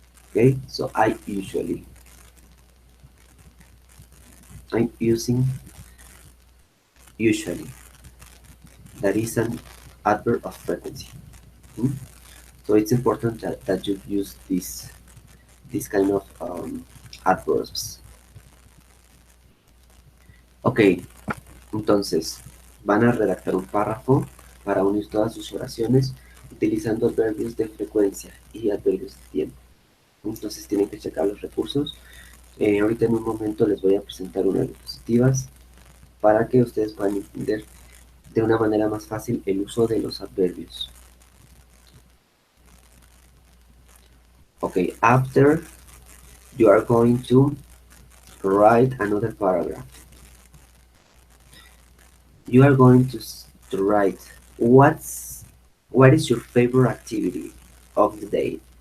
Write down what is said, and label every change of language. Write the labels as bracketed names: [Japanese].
[English] Okay, so I'm using usually. That is an adverb of frequency. Hmm? So it's important that you use this kind of adverbs. [Spanish] Ok, entonces van a redactar un párrafo para unir todas sus oraciones utilizando adverbios de frecuencia y adverbios de tiempo. Entonces tienen que checar los recursos. Ahorita en un momento les voy a presentar unas diapositivas para que ustedes puedan entender de una manera más fácil el uso de los adverbios. [English] Okay, after you are going to write another paragraph. You are going to write what is your favorite activity of the day.